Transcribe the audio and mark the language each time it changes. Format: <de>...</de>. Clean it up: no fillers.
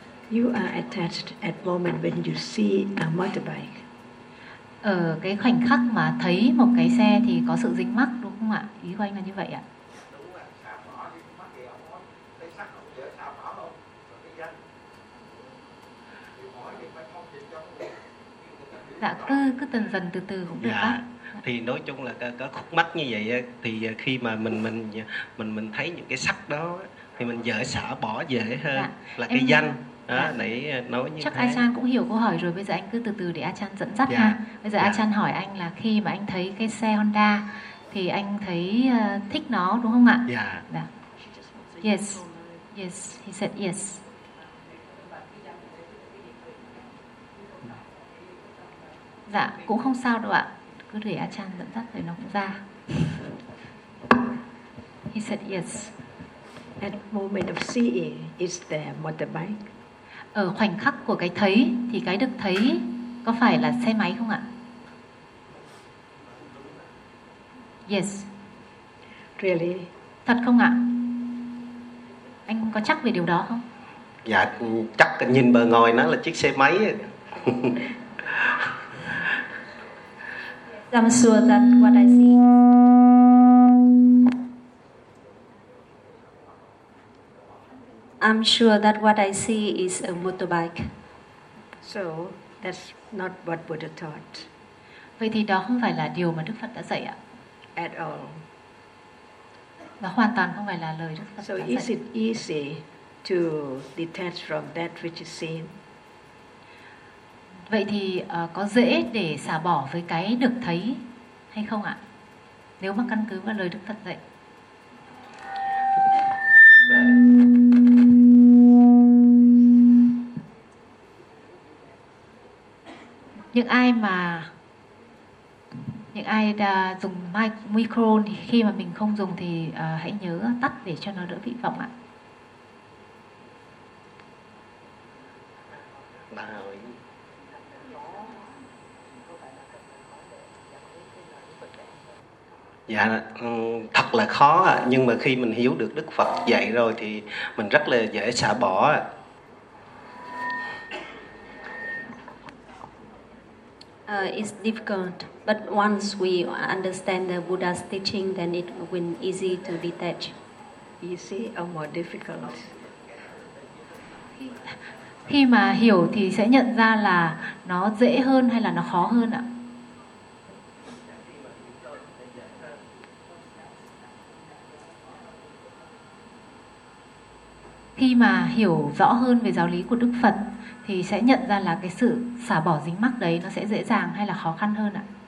<en>You are attached at moment when you see a motorbike.</en> <vi>Ở cái khoảnh khắc mà thấy một cái xe thì có sự dính mắc đúng không ạ? Ý của anh là như vậy ạ? Dạ, cứ dần dần từ từ cũng được. Dạ. Thì nói chung là có khúc mắc như vậy, thì khi mà mình thấy những cái sắc đó thì mình dễ xả bỏ dễ hơn. Dạ. Là em cái danh. À, nãy nói như chắc thế. A-chan cũng hiểu câu hỏi rồi. Bây giờ anh cứ từ từ để A-chan dẫn dắt. Yeah. Ha. Bây giờ yeah. A-chan hỏi anh là khi mà anh thấy cái xe Honda thì anh thấy thích nó đúng không ạ? Dạ. Yeah.</vi> <en>Yeah. Yes. Yes. He said yes.</en> <vi>Dạ, cũng không sao đâu ạ. Cứ để A-chan dẫn dắt rồi nó cũng ra.</vi> <en>He said yes. At moment of seeing, is there motorbike?</en> <vi>Ở khoảnh khắc của cái thấy thì cái được thấy có phải là xe máy không ạ?</vi> <en>Yes. Really?</en> <vi>Thật không ạ? Anh có chắc về điều đó không? Dạ, chắc nhìn bề ngoài nó là chiếc xe máy.</vi> <en>I'm sure that what I see. I'm sure that what I see is a motorbike. So that's not what Buddha taught.</en> <vi>Vậy thì đó không phải là điều mà Đức Phật đã dạy ạ.</vi> <en>At all.</en> <vi>Nó hoàn toàn không phải là lời Đức Phật so đã dạy.</vi> <en>So is it easy to detach from that which is seen?</en> <vi>Vậy thì có dễ để xả bỏ với cái được thấy hay không ạ? Nếu mà căn cứ vào lời Đức Phật dạy. Những ai đã dùng micro thì khi mà mình không dùng thì hãy nhớ tắt để cho nó đỡ bị vọng ạ. Dạ, thật là khó, nhưng mà khi mình hiểu được Đức Phật dạy rồi thì mình rất là dễ xả bỏ.</vi> <en>It's difficult, but once we understand the Buddha's teaching, then it will be easy to detach. Easy or more difficult?</en> <vi>Khi mà hiểu thì sẽ nhận ra là nó dễ hơn hay là nó khó hơn ạ? Khi mà hiểu rõ hơn về giáo lý của Đức Phật thì sẽ nhận ra là cái sự xả bỏ dính mắc đấy nó sẽ dễ dàng hay là khó khăn hơn ạ?</vi>